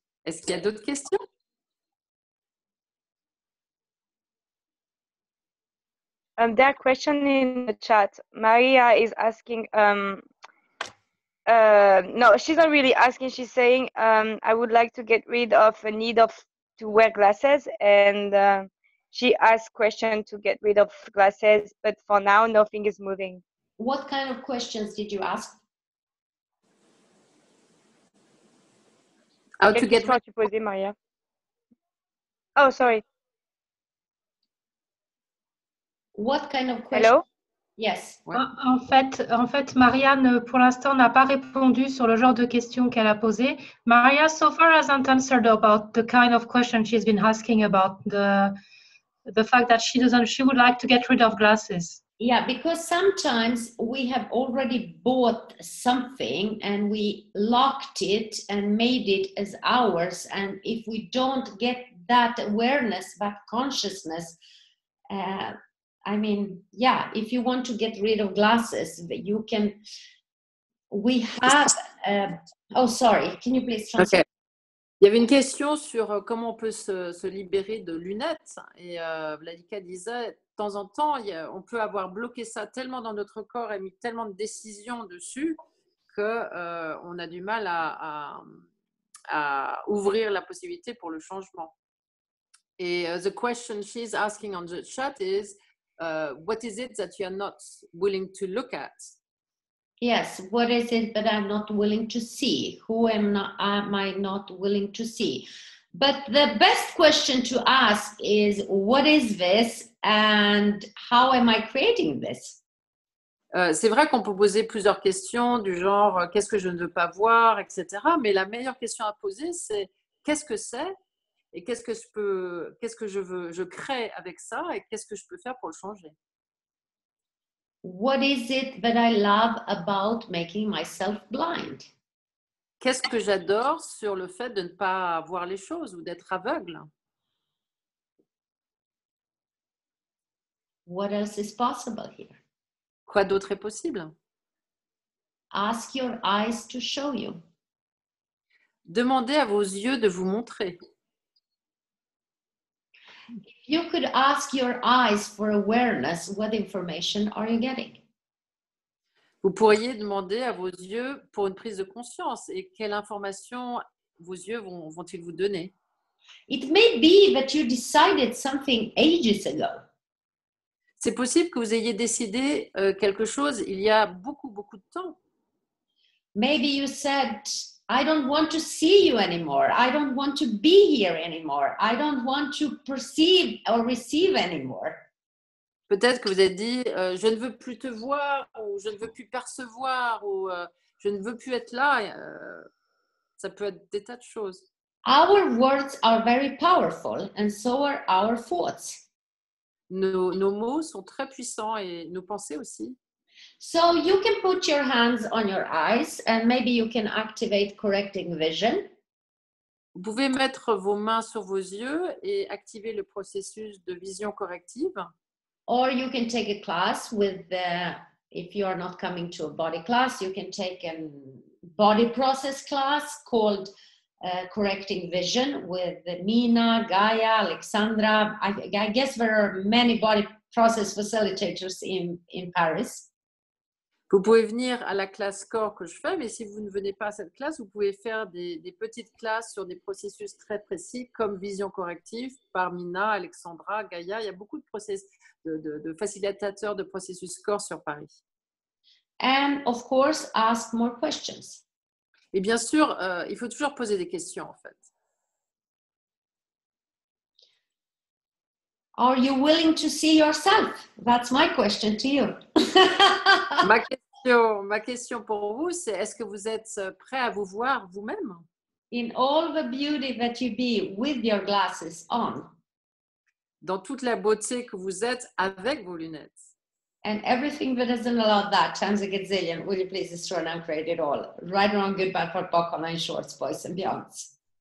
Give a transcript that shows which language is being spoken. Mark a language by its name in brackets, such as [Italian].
[French] Est-ce qu'il y a d'autres questions? [English] There are questions in the chat. Maria is asking, no, she's not really asking. She's saying, I would like to get rid of a need to wear glasses. And she asked question to get rid of glasses, but for now, nothing is moving. What kind of questions did you ask? How to get rid [French] tu posais, Maria? [English] Oh, sorry. What kind of question? Hello? Yes. [French] En fait, Marianne, pour l'instant, n'a pas répondu sur le genre de questions qu'elle a posées. [English] Maria so far hasn't answered about the kind of question she's been asking about the fact that she would like to get rid of glasses. Yeah, because sometimes we have already bought something and we locked it and made it as ours. And if we don't get that awareness, that consciousness, I mean, yeah, if you want to get rid of glasses, you can, we have, oh, sorry, can you please translate? Okay. [French] Il y avait une question sur comment on peut se libérer de lunettes. Et Vladika disait, de temps en temps, on peut avoir bloqué ça tellement dans notre corps et mis tellement de décisions dessus qu'on a du mal à ouvrir la possibilité pour le changement. Et [English] the question she's asking on the chat is, what is it that you are not willing to look at? Yes, what is it that I'm not willing to see? Who am I not willing to see? But the best question to ask is, what is this and how am I creating this? [French] C'est vrai qu'on peut poser plusieurs questions du genre qu'est-ce que je ne veux pas voir, etc. Mais la meilleure question à poser, c'est qu'est-ce que c'est et qu'est-ce que je crée avec ça et qu'est-ce que je peux faire pour le changer? [English] What is it that I love about making myself blind? [French] Qu'est-ce que j'adore sur le fait de ne pas voir les choses ou d'être aveugle? [English] What else is possible here? [French] Quoi d'autre est possible? [English] Ask your eyes to show you. [French] Demandez à vos yeux de vous montrer. [English] If you could ask your eyes for awareness, what information are you getting? [French] Vous pourriez demander à vos yeux pour une prise de conscience et quelle information vos yeux vont-ils vous donner? [English] It may be that you decided something ages ago. [French] C'est possible que vous ayez décidé quelque chose il y a beaucoup de temps. [English] Maybe you said, I don't want to see you anymore. I don't want to be here anymore. I don't want to perceive or receive anymore. [French] Peut-être que vous avez dit, je ne veux plus te voir, ou je ne veux plus percevoir, ou je ne veux plus être là. Ça peut être des tas de choses. [English] Our words are very powerful, and so are our thoughts. [French] Nos mots sont très puissants et nos pensées aussi. [English] So you can put your hands on your eyes, and maybe you can activate correcting vision. [French] Vous pouvez mettre vos mains sur vos yeux et activer le processus de vision corrective. [English] Or you can take a class with if you are not coming to a body class, you can take a body process class called Correcting Vision with Nina, Gaia, Alexandra. I guess there are many body process facilitators in Paris. [French] Vous pouvez venir à la classe corps que je fais, mais si vous ne venez pas à cette classe, vous pouvez faire des petites classes sur des processus très précis comme vision corrective par Mina, Alexandra, Gaïa. Il y a beaucoup de facilitateurs de processus corps sur Paris. [English] And of course, ask more questions. [French] Et bien sûr, il faut toujours poser des questions en fait. [English] Are you willing to see yourself? That's my question to you. [French] Ma question pour vous, c'est est-ce que vous êtes prêt à vous voir vous-même? [English] In all the beauty that you be with your glasses on. [French] Dans toute la beauté que vous êtes avec vos lunettes. [English] And everything that doesn't allow that times a gazillion, will you please destroy and create it all? Right, wrong, good, bad, for POC, online, shorts, boys and beyonds.